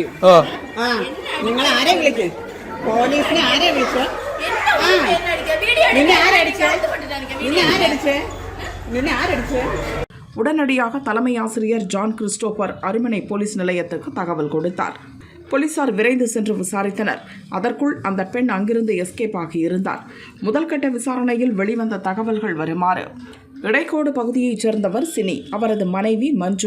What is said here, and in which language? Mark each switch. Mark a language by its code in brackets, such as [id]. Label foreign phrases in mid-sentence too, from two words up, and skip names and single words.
[ml] നിങ്ങൾ ആരെ വിളിച്ചു? പോലീസിനെ ആരെ വിളിച്ചു? നിന്നെ ആരടിച്ച്? [ta] உடனடியாக தலைமை ஆசிரியர் ஜான் கிறிஸ்டோபர் அருமனை போலீஸ் நிலையத்துக்கு தகவல் கொடுத்தார். போலீசார் விரைந்து சென்று விசாரித்தனர். அதற்குள் அந்த பெண் அங்கிருந்து எஸ்கேப் ஆகியிருந்தார். முதல்கட்ட விசாரணையில் வெளிவந்த தகவல்கள் வருமாறு: இடைக்கோடு பகுதியைச் சேர்ந்தவர் சினி, அவரது மனைவி மஞ்சு.